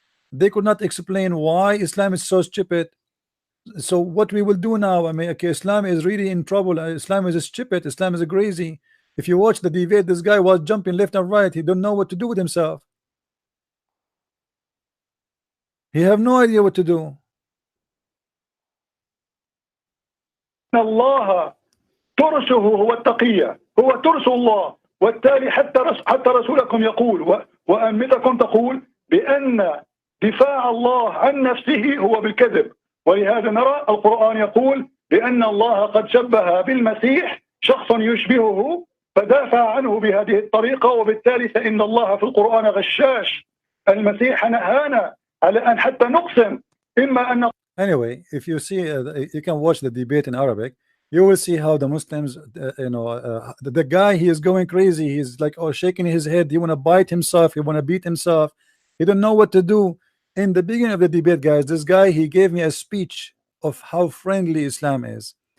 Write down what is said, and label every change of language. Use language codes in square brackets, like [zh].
[en] They could not explain why Islam is so stupid. So what we will do now, I mean, okay, Islam is really in trouble. Islam is stupid. Islam is crazy. If you watch the debate, this guy was jumping left and right. He don't know what to do with himself. He have no idea what to do. [ar] الله ترسه هو التقية، هو ترس الله، والتالي حتى رسولكم يقول وأمتكم تقول بأن دفاع الله عن نفسه هو بالكذب، ولهذا نرى القرآن يقول بأن الله قد شبه بالمسيح شخصا يشبهه فدافع عنه بهذه الطريقة، وبالتالي فإن الله في القرآن غشاش. المسيح نهانا على أن حتى نقسم إما أن. [en] Anyway, if you see, you can watch the debate in Arabic. You will see how the Muslims, the guy, he is going crazy. He's like, oh, shaking his head. He want to bite himself. He want to beat himself. He don't know what to do. In the beginning of the debate, guys, this guy, he gave me a speech of how friendly Islam is.